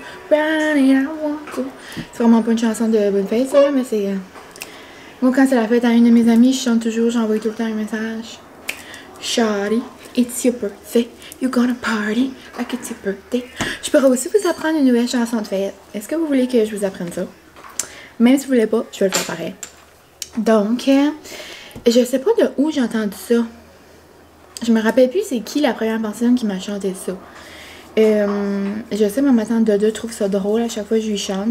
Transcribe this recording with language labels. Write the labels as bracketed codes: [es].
[fr] C'est vraiment pas une chanson de bonne fête, ça, mais c'est... Moi, quand c'est la fête à une de mes amies, je chante toujours, j'envoie tout le temps un message. [en] Shawty, it's your birthday, you're gonna party like it's your birthday. [fr] Je pourrais aussi vous apprendre une nouvelle chanson de fête. Est-ce que vous voulez que je vous apprenne ça? Même si vous voulez pas, je vais le faire pareil. Donc, je sais pas de où j'ai entendu ça. Je me rappelle plus c'est qui la première personne qui m'a chanté ça. Je sais, ma tante Doda trouve ça drôle à chaque fois que je lui chante.